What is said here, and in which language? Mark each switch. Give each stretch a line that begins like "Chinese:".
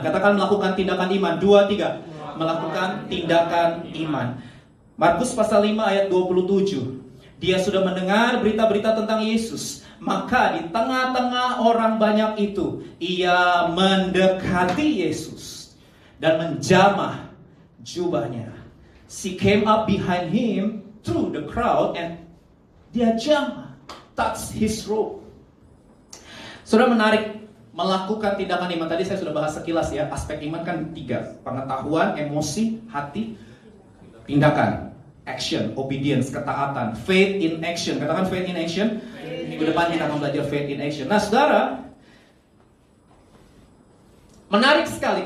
Indonesian: Katakan melakukan tindakan iman. 2, 3. Melakukan tindakan iman. Markus pasal 5 ayat 27. Dia sudah mendengar berita-berita tentang Yesus. Maka di tengah-tengah orang banyak itu, ia mendekati Yesus dan menjamah jubahnya.
English: She came up behind him through the crowd and
Indonesian: dia jamah,
English: touch his robe.
Indonesian: Sudah menarik melakukan tindakan iman. Tadi saya sudah bahas sekilas ya. Aspek iman kan 3. Pengetahuan, emosi, hati, tindakan.
English: Action, obedience, ketaatan. Faith in action. Katakan faith in action.
Indonesian: Minggu depan kita akan belajar faith in action. Nah saudara, menarik sekali.